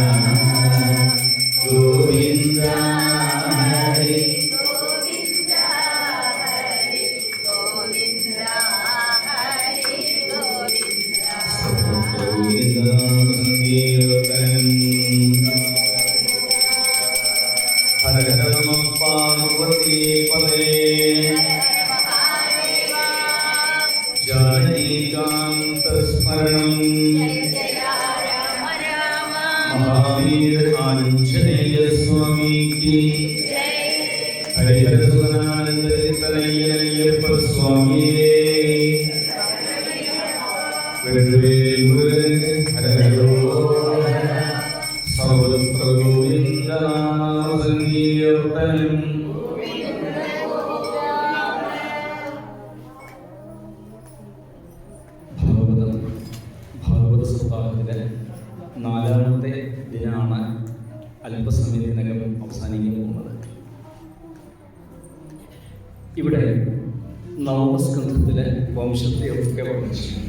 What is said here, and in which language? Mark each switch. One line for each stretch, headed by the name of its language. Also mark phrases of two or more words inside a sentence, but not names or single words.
Sanskrit: ഗോവിന്ദ ഹരി ഗോവിന്ദ ഹരി ഗോവിന്ദ ഹരി ഗോവിന്ദ ഗോവിന്ദ സംഗീതം ഹര ഹര നമഃ പാർവതി പദേ ജാനകീകാന്ത സ്മരണം महावीर आंजनेय स्वामी की हरिहर सुगनानंद तनय्यप्प स्वामी वेणुवेल मुरुगन हरहरो सर्वत्र गोविंद नाम संकीर्तനം
Malayalam: ഭാഗവത സപ്താഹത്തിലെ നാലാമത്തെ ദിനമാണ് അല്പസമയത്തിനകം അവസാനിക്കാൻ പോകുന്നത്. ഇവിടെ നവമസ്കന്ധത്തിലെ വംശത്തെയൊക്കെ വർണ്ണിച്ചു.